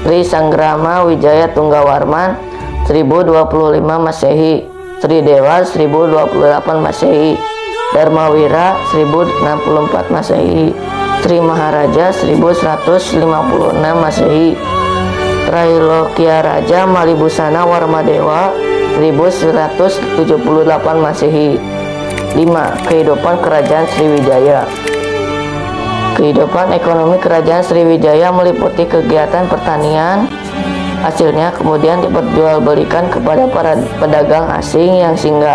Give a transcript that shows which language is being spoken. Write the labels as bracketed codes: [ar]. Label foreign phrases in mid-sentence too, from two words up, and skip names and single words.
[id] Sri Sanggrama Wijaya Tunggawarman 1025 Masehi, Sri Dewa 1028 Masehi, Dharmawira 1064 Masehi, Sri Maharaja 1156 Masehi, Trailokia Raja Malibusana Warmadewa 1178 Masehi. 5. Kehidupan Kerajaan Sriwijaya. Kehidupan ekonomi Kerajaan Sriwijaya meliputi kegiatan pertanian. Hasilnya kemudian diperjualbelikan kepada para pedagang asing yang singgah.